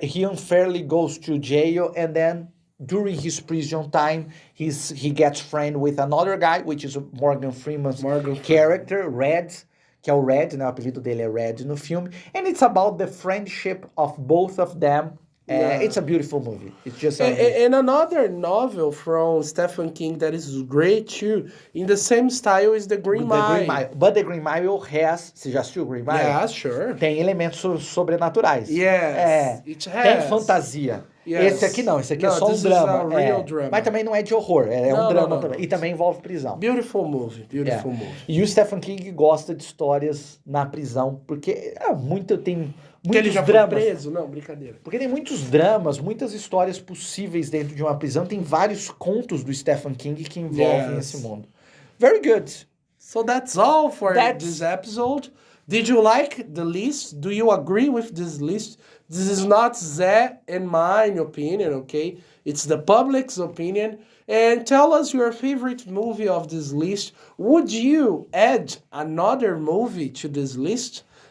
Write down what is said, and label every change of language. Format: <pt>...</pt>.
<en>He unfairly goes to jail, and then during his prison time, he gets friend with another guy, which is Morgan Freeman's character, Red,</en> <pt>que é o Red, né? O apelido dele é Red no filme.</pt> <en>And it's about the friendship of both of them. It's a beautiful movie. It's just and another novel from Stephen King that is great too, in the same style is The Green Mile. But The Green Mile has...</en> <pt>Você já assistiu Green Mile?</pt> <en>Yeah, sure.</en> <pt>Tem elementos sobrenaturais.</pt> <en>Yes, it has.</en> <pt>Tem fantasia.</pt> <en>Yes.</en> <pt>Esse aqui não, esse aqui é só um drama.</pt> <en>Real drama.</en> <pt>Mas também não é de horror, um drama também. E também envolve prisão.</pt> <en>Beautiful movie. Movie.</en> <pt>E o Stephen King gosta de histórias na prisão, porque tem muitos ele já dramas. Foi preso? Não, brincadeira. Porque tem muitos dramas, muitas histórias possíveis dentro de uma prisão. Tem vários contos do Stephen King que envolvem esse mundo.</pt> <en>Very good. So that's all for this episode. Did you like the list? Do you agree with this list? This is not Zé and mine opinion, okay? It's the public's opinion. And tell us your favorite movie of this list. Would you add another movie to this list?</en>